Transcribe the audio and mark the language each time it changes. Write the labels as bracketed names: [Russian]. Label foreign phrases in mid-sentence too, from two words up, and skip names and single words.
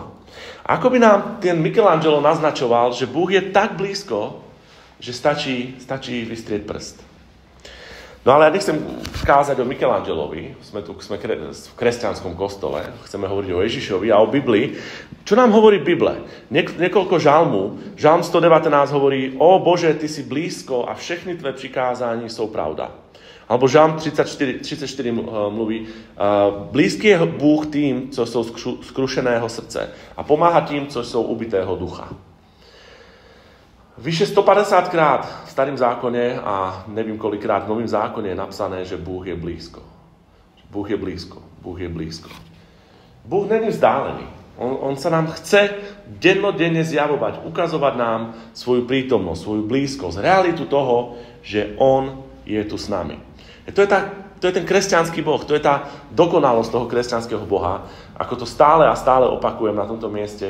[Slovak] A ako by nám ten Michelangelo naznačoval, že Boh je tak blízko, že stačí vystrieť prst. No ale ja nechcem kázať o Michelangelovi, sme v kresťanskom kostole, chceme hovoriť o Ježišovi a o Biblii. Čo nám hovorí Bible? Niekoľko žalmů. Žalm 119 hovorí: O Bože, Ty si blízko a [Czech] všechny Tvé přikázání jsou pravda. [Slovak] Alebo Žalm 34 mluví: blízky je Bůh tým, [Czech] co jsou skrušeného srdce [Slovak] a pomáha tým, [Czech] co jsou ubitého ducha. Vyše 150 krát v Starém zákone a nevím kolikrát v Novém zákone je napsané, že Bůh je blízko. Bůh je blízko. Bůh je blízko. Bůh není vzdálený. [Slovak] On sa nám chce dennodenne zjavovať, ukazovať nám svoju prítomnosť, svoju blízkosť, realitu toho, že On je tu s nami. To je ten kresťanský Boh, to je tá dokonalosť toho kresťanského Boha, ako to stále a stále opakujem na tomto mieste.